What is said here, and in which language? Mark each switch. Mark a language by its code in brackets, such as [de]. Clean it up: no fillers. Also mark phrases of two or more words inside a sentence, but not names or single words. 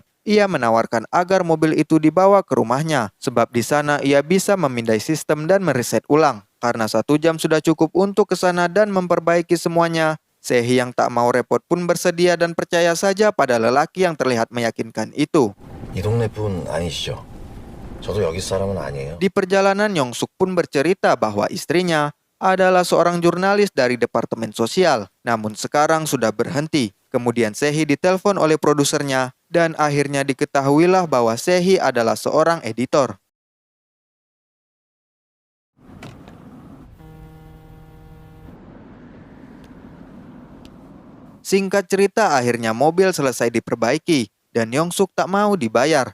[id] Ia menawarkan agar mobil itu dibawa ke rumahnya, sebab di sana ia bisa memindai sistem dan mereset ulang. Karena 1 jam sudah cukup untuk ke sana dan memperbaiki semuanya, Sehi yang tak mau repot pun bersedia dan percaya saja pada lelaki yang terlihat meyakinkan itu. [ko] 이 동네 분 아니시죠? 저도 여기 사람은 아니에요. [id] Di perjalanan, Yongsuk pun bercerita bahwa istrinya adalah seorang jurnalis dari Departemen Sosial, namun sekarang sudah berhenti. Kemudian Sehi ditelepon oleh produsernya, dan akhirnya diketahuilah bahwa Sehi adalah seorang editor. Singkat cerita, akhirnya mobil selesai diperbaiki, dan Yongsuk tak mau dibayar.